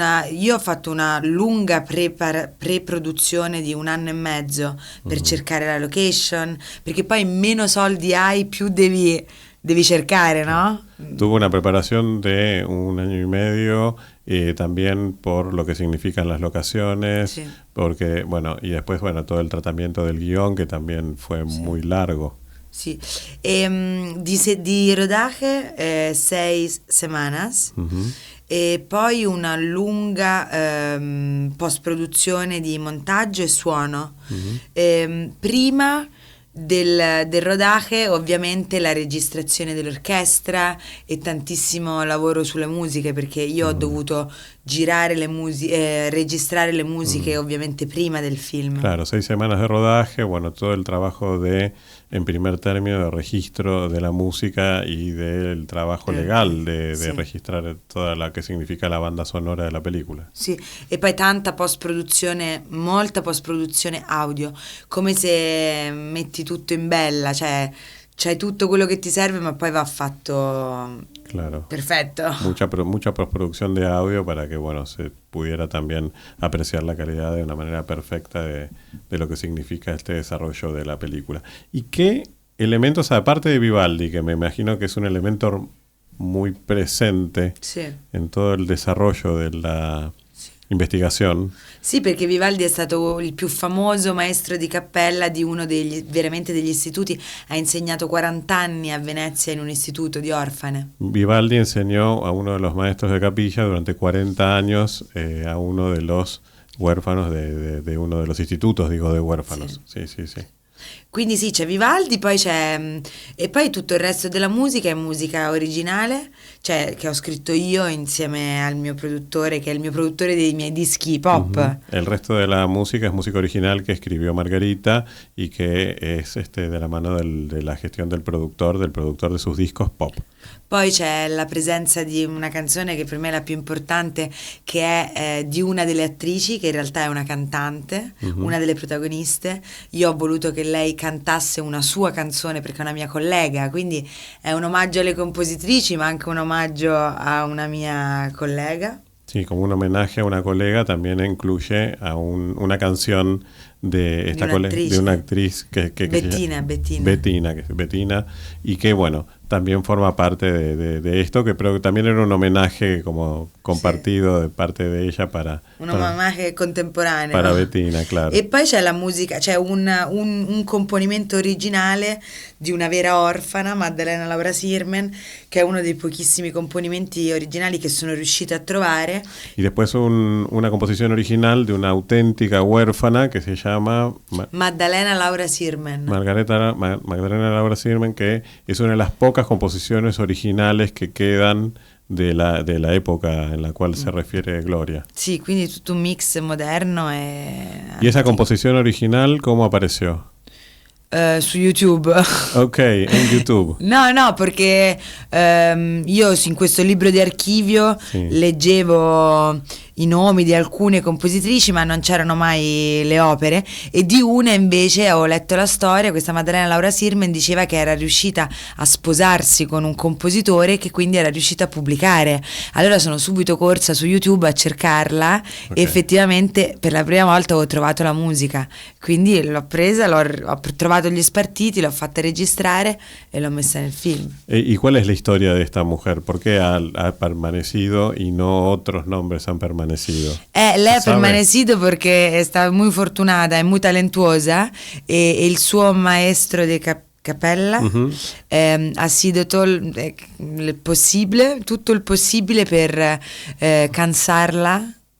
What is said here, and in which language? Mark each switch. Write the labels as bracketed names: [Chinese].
[Italian] Io ho fatto una lunga pre-produzione di 1 anno e mezzo per cercare la location, perché poi meno soldi hai, più devi cercare, ¿no? [Spanish] Tuvo una preparación de 1 año y medio, también por lo que significan las locaciones, Sí. porque, bueno, y después, bueno, todo el tratamiento del guión, que también fue muy largo. [Italian] Sì. Di [Spanish] rodaje 6 semanas. Ujú. [Italian] E poi una lunga post-produzione di montaggio e suono. Prima del rodaje, ovviamente la registrazione dell'orchestra e tantissimo lavoro sulle musiche, perché io ho dovuto girare le musiche, registrare le musiche ovviamente prima del film. [Spanish] Claro, 6 semanas de rodaje, bueno, todo el trabajo en primer término, de registro de la música y del trabajo legal de [Italian] Sì. [Spanish] registrar toda la que significa la banda sonora de la película. [Italian] Sì, e poi tanta post-produzione, molta post-produzione audio, come se metti tutto in bella, cioè c'hai tutto quello che ti serve, ma poi va fatto [Spanish] Claro. [Italian] perfetto. [Spanish] Mucha postproducción de audio para que, bueno, se pudiera también apreciar la calidad de una manera perfecta de lo que significa este desarrollo de la película. ¿Y qué elementos, aparte de Vivaldi, que me imagino que es un elemento muy presente [Italian] Sì. [Spanish] en todo el desarrollo de la investigación? [Italian] Sì, perché Vivaldi è stato il più famoso maestro di cappella di uno veramente degli istituti, ha insegnato 40 anni a Venezia in un istituto di orfane. [Spanish] Vivaldi enseñó a uno de los maestros de capilla durante 40 años a uno de los huérfanos de uno de los institutos, digo, de huérfanos. Sí, sí, sí. [Italian] Quindi sì, c'è Vivaldi, poi c'è e poi tutto il resto della musica è musica originale, cioè che ho scritto io insieme al mio produttore, che è il mio produttore dei miei dischi pop. Ujú. [Spanish] El resto de la música es música original que escribió Margarita y que es de la mano de la gestión del productor de sus discos pop. [Italian] Poi c'è la presenza di una canzone che per me è la più importante, che è di una delle attrici, che in realtà è una cantante, una delle protagoniste. Io ho voluto che lei cantasse una sua canzone perché è una mia collega, quindi è un omaggio alle compositrici, ma anche un omaggio a una mia collega. [Spanish] Sí, como un homenaje a una colega, también incluye a una canción de esta de una actriz que [Italian] Bettina, [Spanish] Bettina, y que, bueno, también forma parte de esto, que pero también era un homenaje como compartido de parte de ella para homenaje contemporaneo para Bettina, claro. [Italian] E poi c'è la musica, c'è un componimento originale di una vera orfana, Maddalena Laura Sirmen, che è uno dei pochissimi componimenti originali che sono riuscita a trovare. [Spanish] Y después una composición original de una auténtica huérfana que se llama [Italian] Maddalena Laura Sirmen. [Spanish] Magdalena Laura Sirmen, que es una de las pocas composiciones originales que quedan de la época en la cual se refiere Gloria. [Italian] Sì, quindi tutto un mix moderno [Spanish] ¿Y esa composición original cómo apareció? [Italian] Su YouTube. [Spanish] Ok, en YouTube. [Italian] No, perché io in questo libro di archivio leggevo i nomi di alcune compositrici, ma non c'erano mai le opere, e di una invece ho letto la storia. Questa Maddalena Laura Sirmen diceva che era riuscita a sposarsi con un compositore che quindi era riuscita a pubblicare. Allora sono subito corsa su YouTube a cercarla e effettivamente per la prima volta ho trovato la musica, quindi l'ho presa, ho trovato comprato gli spartiti, l'ho fatta registrare e l'ho messa nel film. [Spanish] ¿Y cuál es la historia de esta mujer? ¿Por qué ha permanecido y no otros nombres han permanecido? [Italian] Lei ha [Spanish] ¿Sabe? permanecido [Italian] perché è stata molto fortunata, è molto talentuosa e il suo maestro di Capella [Spanish] ha sido [Italian] tutto il possibile per cansarla.